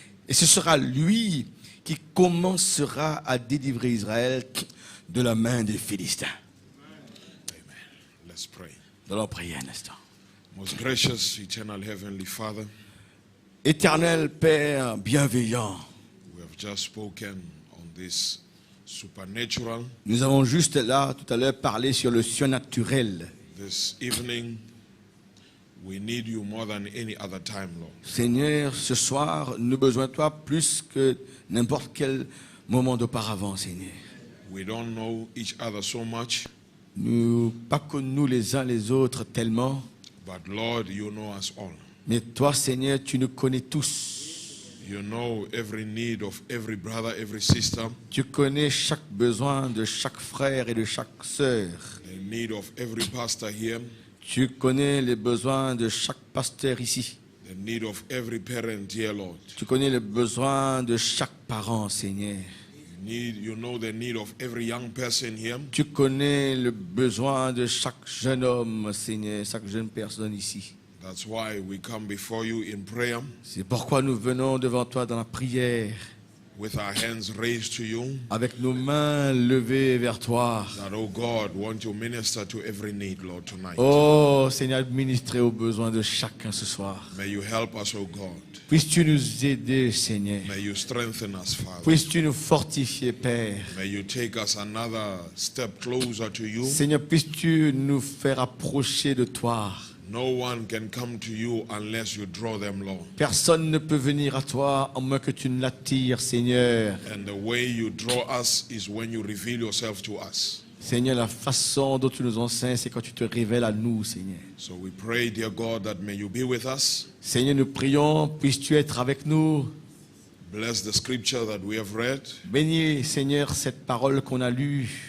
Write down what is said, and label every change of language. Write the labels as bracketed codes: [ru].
[fr] Et ce sera lui qui commencera à délivrer Israël de la main des Philistins. [en] Amen. Let's pray. [fr] Nous allons prier un instant. [en] Most gracious, eternal Heavenly Father, [fr] Éternel Père bienveillant, [en] we have just spoken on this supernatural. [fr] nous avons juste là, tout à l'heure, parlé sur le surnaturel. [en] This evening, we need you more than any other time, Lord. [fr] Seigneur, ce soir, nous avons besoin de toi plus que n'importe quel moment d'auparavant, Seigneur. [en] We don't know each other so much, [fr] Nous pas connus les uns les autres tellement, [en] but Lord, you know us all. [fr] mais toi, Seigneur, tu nous connais tous. [en] You know every need of every brother, every sister, [fr] Tu connais chaque besoin de chaque frère et de chaque sœur. [en] the need of every pastor here, [fr] Tu connais les besoins de chaque pasteur ici. [en] the need of every parent here, Lord. [fr] Tu connais les besoins de chaque parent, Seigneur. [en] You know the need of every young person here. [fr] Tu connais le besoin de chaque jeune homme, Seigneur, chaque jeune personne ici. [en] That's why we come before you in prayer [fr] C'est pourquoi nous venons devant toi dans la prière, [en] with our hands raised to you. [fr] avec nos mains levées vers toi. [en] That, oh God, want to minister to every need, Lord, tonight. [fr] Oh Seigneur, ministrer aux besoins de chacun ce soir. [en] May you help us, oh God. [fr] Puisses-tu nous aider, Seigneur. [en] May you strengthen us, Father. [fr] Puisses-tu nous fortifier, Père. [en] May you take us another step closer to you. [fr] Seigneur, puisses-tu nous faire approcher de toi. [en] No one can come to you unless you draw them, Lord. [fr] Personne ne peut venir à toi à moins que tu ne l'attires, Seigneur. [en] And the way you draw us is when you reveal yourself to us. [fr] Seigneur, la façon dont tu nous enseignes, c'est quand tu te révèles à nous, Seigneur. [en] So we pray, dear God, that may you be with us. [fr] Seigneur, nous prions, puisses-tu être avec nous. [en] Bless the scripture that we have read. [fr] Bénis, Seigneur, cette parole qu'on a lue.